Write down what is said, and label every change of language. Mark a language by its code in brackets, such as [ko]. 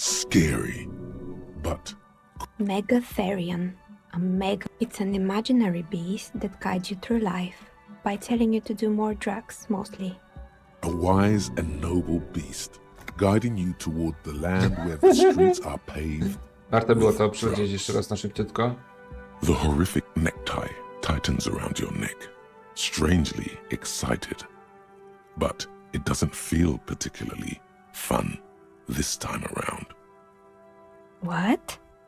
[en] Scary, but... Megatherion. It's an imaginary beast that guides you through life by telling you to do more drugs, mostly. A wise and noble beast, guiding you toward the land where the streets are paved. [pl] Warto było to przelecieć jeszcze raz na szybciutko. [en] The horrific necktie tightens around your neck, strangely excited. But it doesn't feel particularly fun this time around. What?